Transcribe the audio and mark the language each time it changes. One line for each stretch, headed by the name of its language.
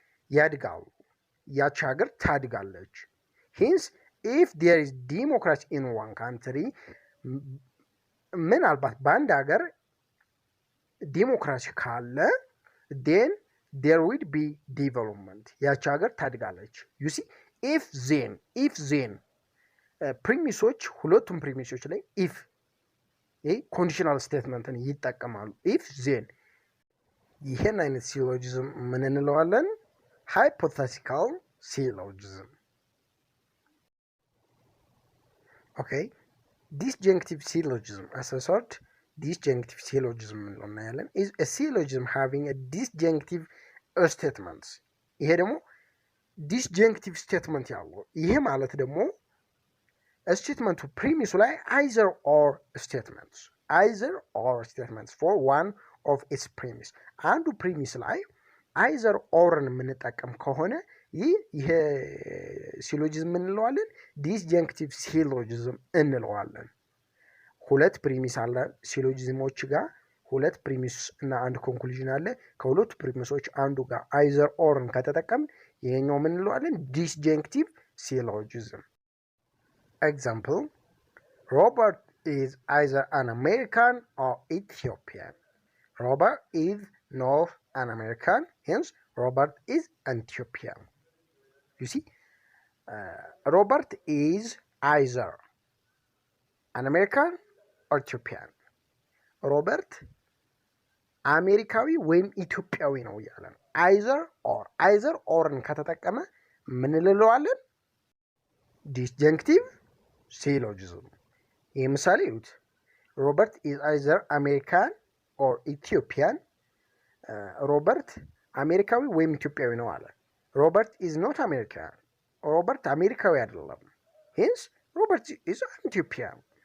Amharic: ያድጋሉ፣ ያች ሀገር ታድጋለች።
English: hence if there is democracy in one country
Amharic: ምናልባት በአንድ ሀገር ዲሞክራሲ ካለ
English: then there would be development.
Amharic: ያች ሀገር ታድጋለች። you see if then ፕሪሚሶች ሁለቱም ፕሪሚሶች ላይ if ኮንዲሽናል ስቴትመንትን ይጠቀማሉ። if then ይሄን አይነት ሲሎጂዝም ምን እንለዋለን? ሃይፖቴቲካል ሲሎጂዝም።
English: okay disjunctive syllogism as a sort disjunctive syllogism እንለዋለን is a syllogism having a disjunctive statements.
Amharic: ይሄ ደግሞ disjunctive statement ያለው ይሄ ማለት ደግሞ ስቴትመንቱ ፕሪሚሱ ላይ either or statements
English: either or statements for one of its premise
Amharic: አንዱ ፕሪሚስ ላይ either orን የምንጠቀም ከሆነ ይሄ ሲሎጂዝም እንለዋለን ዲስጀንክቲቭ ሲሎጂዝም እንለዋለን። ሁለት ፕሪሚስ አለ ሲሎጂዝሞች ጋር ሁለት ፕሪሚስ እና አንድ ኮንክሉዥን አለ። ከሁለቱ ፕሪሚሶች አንዱ ጋር either orን ከተጠቀም ይሄኛው ምን እንለዋለን ዲስጀንክቲቭ ሲሎጂዝም። ኤግዛምፕል
English: Robert is either an American or Ethiopian. Robert is not an American, hence Robert is an Ethiopian. You see, Robert is either an American or Ethiopian.
Amharic: Robert አሜሪካዊ ወይም ኢትዮጵያዊ ነው ያለን either orን ከተጠቀመ ምን እንለዋለን ዲስጀንክቲቭ ሲሎጂዝም። ይህ ምሳሌ ይሁት
English: ሮበርት ኢዝ አይዘር አሜሪካን ኦር ኢትዮጵያን።
Amharic: ሮበርት አሜሪካዊ ወይም ኢትዮጵያዊ ነው አለ።
English: ሮበርት ኢዝ ኖት አሜሪካን፣
Amharic: ሮበርት አሜሪካዊ አይደለም።
English: ሄንስ ሮበርት ኢዝ ኢትዮጵያን።